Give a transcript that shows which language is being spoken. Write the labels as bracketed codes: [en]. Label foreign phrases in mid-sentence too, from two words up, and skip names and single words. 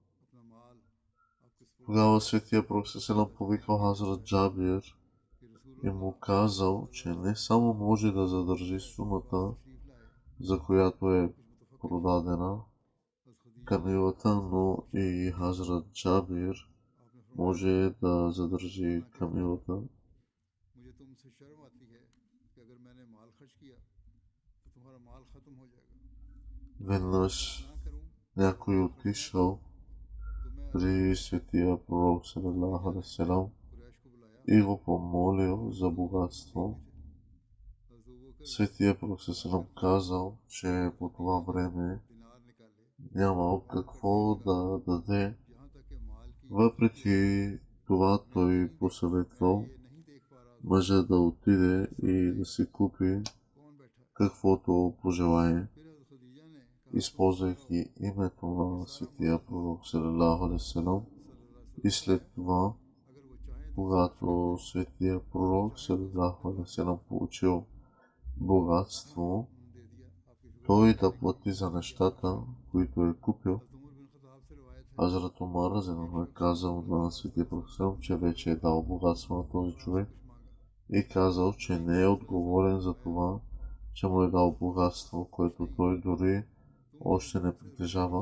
[bg] Тогава светия пророк повикал Хазрат Джабир и му казал, че не само може да задържи сумата, за която е продадена камилата, но и Хазрат Джабир може да задържи камилата. Веднъж някой отишъл при светия пророк [ar] صلى الله عليه وسلم [bg] и го помолил за богатство. Светия пророк казал, че по това време нямал какво да даде. Въпреки това той посъветвал мъжа да отиде и да си купи каквото пожелае, използвайки името на светия пророк [ar] صلى الله عليه وسلم. [bg] И след това, когато светия пророк [ar] صلى الله عليه وسلم [bg] получил богатство, той да плати за нещата, които е купил. Хазрат Умар е казал на светия пророк, че вече е дал богатство на този човек и казал, че не е отговорен за това, че му е дал богатство, което той дори още не притежава.